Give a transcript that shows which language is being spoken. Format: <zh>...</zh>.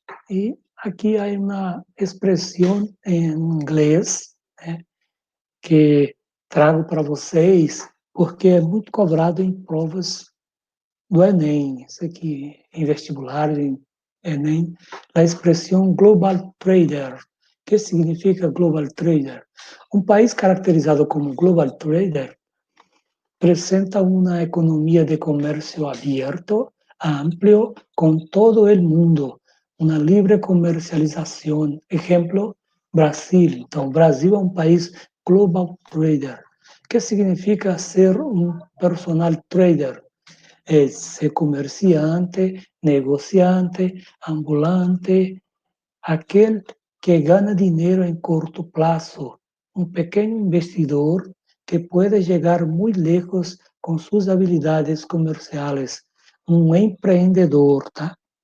<pt>E aqui há uma expressão em inglês, né, que trago para vocês, porque é muito cobrado em provas do Enem, isso aqui, em vestibular, em Enem, a expressão Global Trader. O que significa Global Trader? Um país caracterizado como Global Trader</pt> <es>presenta una economía de comercio abierto, amplio, con todo el mundo, una libre comercialización. Ejemplo, Brasil.</es> <pt>Então, Brasil é um país global trader. O que significa ser um personal trader? É ser comerciante, negociante, ambulante, aquele que ganha dinheiro em curto prazo, um pequeno investidor que pode chegar muito lejos com suas habilidades comerciais, um empreendedor, tá?</pt>